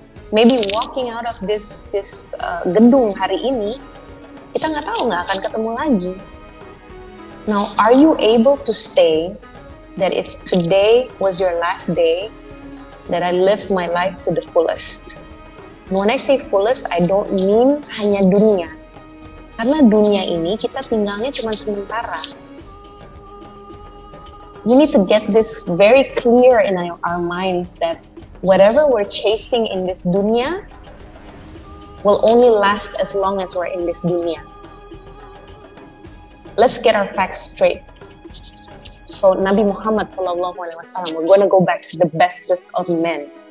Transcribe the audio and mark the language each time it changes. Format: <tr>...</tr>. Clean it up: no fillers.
<en>Maybe walking out of this</en> <id>gedung hari ini, kita nggak tahu nggak akan ketemu lagi.</id> <en>Now, are you able to say that if today was your last day, that I lived my life to the fullest? When I say fullest, I don't mean</en> <id>hanya dunia. Karena dunia ini kita tinggalnya cuma sementara.</id> <en>We need to get this very clear in our minds that whatever we're chasing in this dunya will only last as long as we're in this dunya. Let's get our facts straight. So Nabi Muhammad SAW, we're going to go back to the bestest of men.</en>